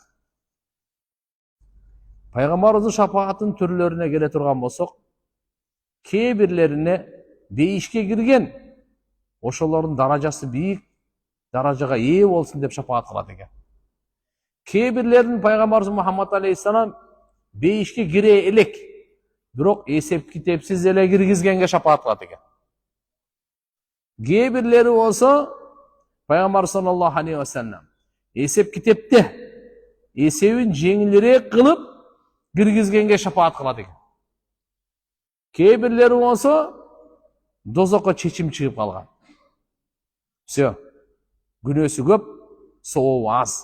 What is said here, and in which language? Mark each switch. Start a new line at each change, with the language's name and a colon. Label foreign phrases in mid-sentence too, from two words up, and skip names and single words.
Kyrgyz: Пайгамбарыбыздын шапаатын түрлөрүнө келе турган болсок, кээ бирлерине бейишке кирген, ошолордун даражасы бийик даражага ээ болсун деп шапаат кылат экен. Кээ бирлерин пайгамбарыбыз Мухаммад алейхиссалам бейишке кире элек, бирок эсеп китепсиз эле киргизгенге шапаат кылат экен. Кээ бирлери болсо пайгамбар
Arabic: صلى الله عليه وسلم
Kyrgyz: эсеп китепте эсебин жеңилирээк кылып киргизгенге шапаат кылат экен. Кээ бирлери болсо дозокко чечим чыгып калган. Все. Күнөөсү көп, сообу аз.